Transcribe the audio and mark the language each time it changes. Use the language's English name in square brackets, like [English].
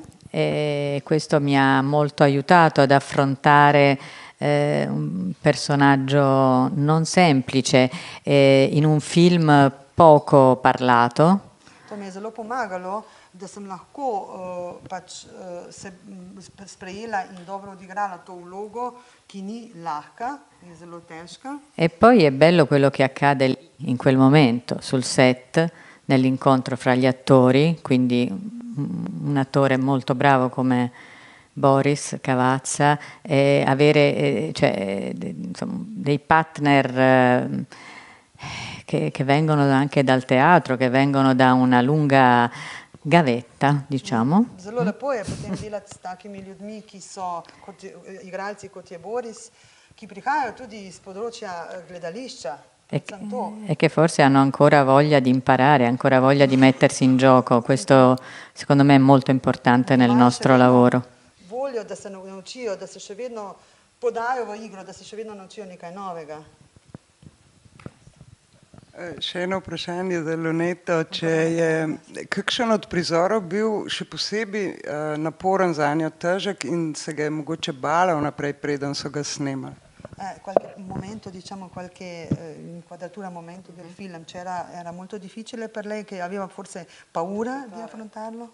[Italian] E questo mi ha molto aiutato ad affrontare un personaggio non semplice in un film poco parlato. [Slovenian] To mi je zelo pomagalo, da sem lahko se sprejela in dobro odigrala to vlogo, ki ni lahka, je zelo težka. [Italian] E poi è bello quello che accade lì, in quel momento, sul set, nell'incontro fra gli attori, quindi un attore molto bravo come Boris Cavazza, e avere insomma, dei partner che vengono anche dal teatro, che vengono da una lunga gavetta, diciamo. [Slovenian] Zelo lepo je potem delati s takimi ljudmi, ki so igralci, kot je Boris, ki prihajajo tudi iz področja gledališča. [Italian] E che forse hanno ancora voglia di imparare, ancora voglia di mettersi in gioco. Questo secondo me è molto importante nel nostro lavoro. [Slovenian] Voglio da se naučijo, da se še vedno podajo v igro, da se še vedno naučijo nekaj novega. Še eno vprašanje za Loneto, če je kakšen od prizorov bil še posebej naporen zanjo, težek in se ga je mogoče bala vnaprej, preden so ga snemali? [Italian] Qualche momento, diciamo, qualche inquadratura, momento del film era molto difficile per lei, che aveva forse paura di affrontarlo?